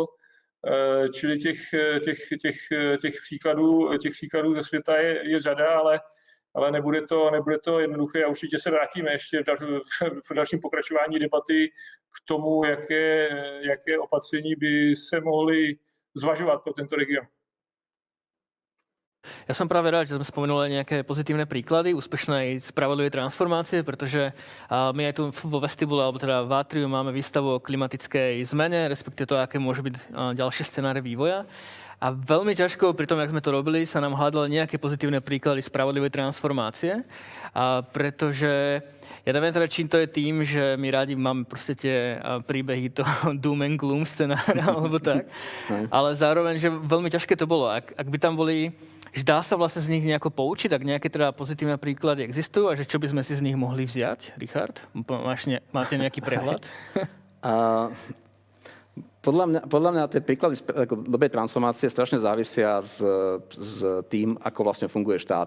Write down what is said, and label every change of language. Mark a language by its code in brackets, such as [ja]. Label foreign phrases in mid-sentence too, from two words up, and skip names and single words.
[cs] Čili těch příkladů ze světa je řada, ale nebude to jednoduché a určitě se vrátíme ještě v dalším pokračování debaty k tomu, jaké opatření by se mohly zvažovat pro tento region. [sk] Ja som práve rád, že sme spomenuli nejaké pozitívne príklady úspešnej spravodlivej transformácie, pretože my aj tu vo vestibule, alebo teda v Atriu máme výstavu o klimatickej zmene, respektíve to, aké môžu byť ďalšie scenáre vývoja. A veľmi ťažko pri tom, jak sme to robili, sa nám hľadali nejaké pozitívne príklady spravodlivej transformácie, pretože ja neviem teda, čím to je tým, že my rádi máme proste tie príbehy toho [en] doom and gloom [sk] scenára, alebo tak. Ale zároveň, že veľmi ťažké to bolo. Ak by tam boli, že dá sa vlastne z nich nejako poučiť, ak nejaké teda pozitívne príklady existujú a že čo by sme si z nich mohli vziať? Richard, máte nejaký prehľad? Podľa mňa tie príklady dobrej transformácie strašne závisia s tým, ako vlastne funguje štát.